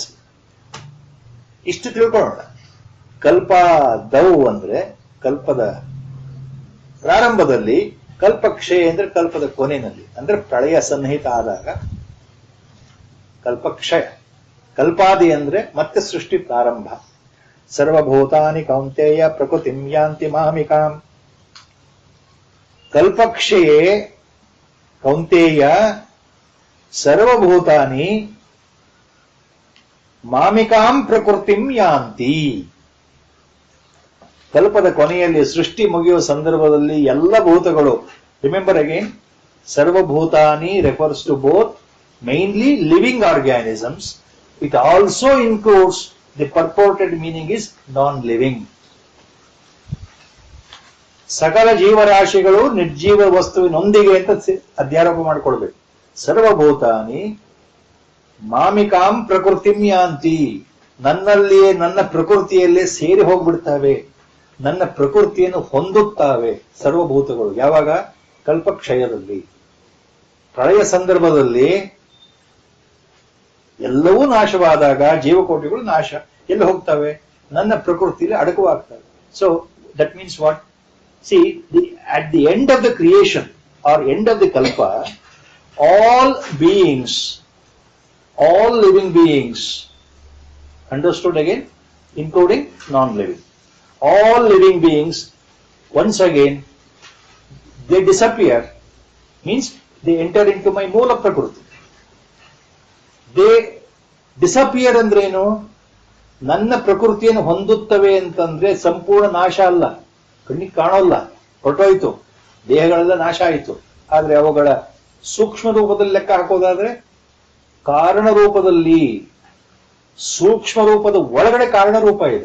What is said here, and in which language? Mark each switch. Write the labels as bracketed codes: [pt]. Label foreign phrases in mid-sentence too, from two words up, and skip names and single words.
[kn] ಇಷ್ಟು ತಿಳ್ಕೊಳ್ಳೋಣ. ಕಲ್ಪಾದೌ ಅಂದ್ರೆ ಕಲ್ಪದ ಪ್ರಾರಂಭದಲ್ಲಿ, ಕಲ್ಪಕ್ಷಯ ಅಂದ್ರೆ ಕಲ್ಪದ ಕೊನೆಯಲ್ಲಿ, ಅಂದ್ರೆ ಪ್ರಳಯ ಸನ್ನಿಹಿತ ಆದಾಗ ಕಲ್ಪಕ್ಷಯ. ಕಲ್ಪಾದಿ ಅಂದ್ರೆ ಮತ್ತೆ ಸೃಷ್ಟಿ ಪ್ರಾರಂಭ. [sa] ಸರ್ವಭೂತಾನಿ ಕೌಂತೆಯ ಪ್ರಕೃತಿಂ ಯಾಂತಿ ಮಾಮಿಕಾಂ. ಕಲ್ಪಕ್ಷಯೇ ಕೌಂತೆಯ ಸರ್ವಭೂತಾನಿ ಮಾಮಿಕಾಂ ಪ್ರಕೃತಿಂ ಯಾಂತಿ. [kn] ಕಲ್ಪದ ಕೊನೆಯಲ್ಲಿ ಸೃಷ್ಟಿ ಮುಗಿಯುವ ಸಂದರ್ಭದಲ್ಲಿ ಎಲ್ಲ ಭೂತಗಳು, [en] remember again, [kn] ಸರ್ವಭೂತಾನಿ [en] refers to both mainly living organisms. It also includes the purported meaning is non-living. [kn] ಸಕಲ ಜೀವರಾಶಿಗಳು ನಿರ್ಜೀವ ವಸ್ತುವಿನೊಂದಿಗೆ ಅಂತ ಅಧ್ಯಾರೋಪ ಮಾಡಿಕೊಳ್ಬೇಕು. [sa] ಸರ್ವಭೂತಾನಿ ಮಾಮಿಕಾಂ ಪ್ರಕೃತಿಂ ಯಾಂತಿ. [kn] ನನ್ನಲ್ಲಿಯೇ, ನನ್ನ ಪ್ರಕೃತಿಯಲ್ಲೇ ಸೇರಿ ಹೋಗ್ಬಿಡ್ತವೆ, ನನ್ನ ಪ್ರಕೃತಿಯನ್ನು ಹೊಂದುತ್ತವೆ ಸರ್ವಭೂತಗಳು. ಯಾವಾಗ? ಕಲ್ಪಕ್ಷಯದಲ್ಲಿ. ಪ್ರಳಯ ಸಂದರ್ಭದಲ್ಲಿ ಎಲ್ಲವೂ ನಾಶವಾದಾಗ ಜೀವಕೋಟಿಗಳು ನಾಶ. ಎಲ್ಲಿ ಹೋಗ್ತವೆ? ನನ್ನ ಪ್ರಕೃತಿಯಲ್ಲಿ ಅಡಕವಾಗ್ತವೆ. [en] so that means what? ಸಿ, at the end of the creation or end of the kalpa, all beings, all living beings, understood again, including non-living, all living beings, once again, they disappear, means they enter into my [sa] moola prakriti. [en] They disappear ಅಂದ್ರೇನು? [kn] ನನ್ನ ಪ್ರಕೃತಿಯನ್ನು ಹೊಂದುತ್ತವೆ ಅಂತಂದ್ರೆ ಸಂಪೂರ್ಣ ನಾಶ ಅಲ್ಲ, ಕಣ್ಣಿಗೆ ಕಾಣೋಲ್ಲ, ಹೊರಟೋಯ್ತು, ದೇಹಗಳೆಲ್ಲ ನಾಶ ಆಯಿತು. ಆದ್ರೆ ಅವುಗಳ ಸೂಕ್ಷ್ಮ ರೂಪದಲ್ಲಿ ಲೆಕ್ಕ ಹಾಕೋದಾದ್ರೆ ಕಾರಣ ರೂಪದಲ್ಲಿ, ಸೂಕ್ಷ್ಮ ರೂಪದ ಒಳಗಡೆ ಕಾರಣ ರೂಪ ಇದೆ.